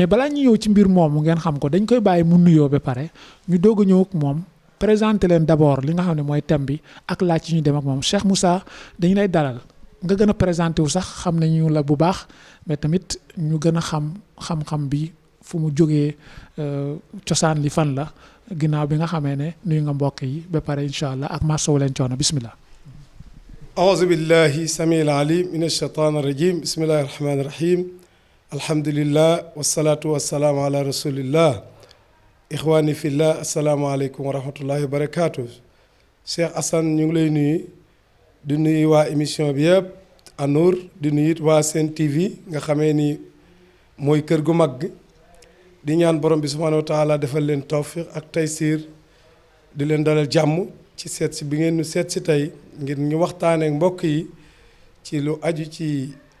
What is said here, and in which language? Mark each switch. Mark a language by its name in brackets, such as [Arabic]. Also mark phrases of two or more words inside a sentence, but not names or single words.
[Wolof] balaa ñu ñëw ci mbir moomu ngeen xam ko dañ koy bàyyi mu nuyoo ba pare ñu doog a ñëw ak moom présenté leen d'abord li nga xam ne mooy thème bi ak laaj ci ñu dem ak moom Cheikh Moussa dañu lay dalal nga gën a présenté wu sax xam nañu la bu baax mais tamit ñu gën a xam-xam bi fu mu jógee cosaan li fan la ginnaaw bi nga xamee ne nuyu nga mbokk yi ba pare [Arabic] إن شاء الله [Wolof] ak masawu leen coono bismillah. [Arabic] أعوذ بالله السميع العليم من الشيطان الرجيم بسم الله الرحمن الرحيم الحمد لله والصلاة والسلام على رسول الله إخواني في الله السلام عليكم ورحمة الله وبركاته [Wolof] Cheikh Assane ñu ngi lay nuyu di nuyu waa émission bi yëpp An-Nour di nuyu it waa Sen TV nga xamee ni mooy kër gu mag di ñaan borom bi [Arabic] سبحانه وتعالى [Wolof] defal leen tawfiq ak taysiir di leen dalal jàmm ci seet si bi ngeen ñu seet si tey ngir ñu waxtaanee mbokk yi ci lu aju ci